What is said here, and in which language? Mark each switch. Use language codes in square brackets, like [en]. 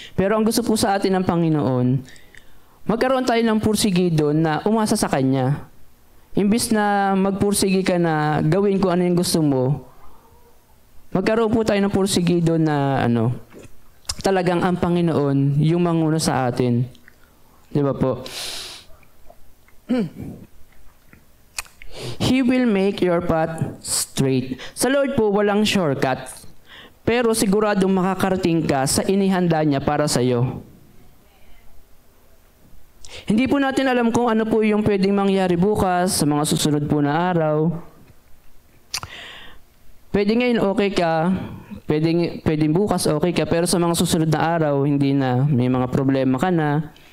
[tl] Pero ang gusto po sa atin ng Panginoon, magkaroon tayo ng porsigido na umasa sa Kanya. Imbis na magpursigi ka na gawin ko ano yung gusto mo, magkaroon po tayo ng porsigido na talagang ang Panginoon yung manguna sa atin. Di ba po? [en] He will make your path straight. [tl] Sa Lord po, walang shortcut. Pero siguradong makakarating ka sa inihanda niya para sa iyo. Hindi po natin alam kung ano po yung pwedeng mangyari bukas, sa mga susunod po na araw. Pwede ngayon okay ka, pwedeng bukas okay ka, pero sa mga susunod na araw, hindi na, may mga problema ka na.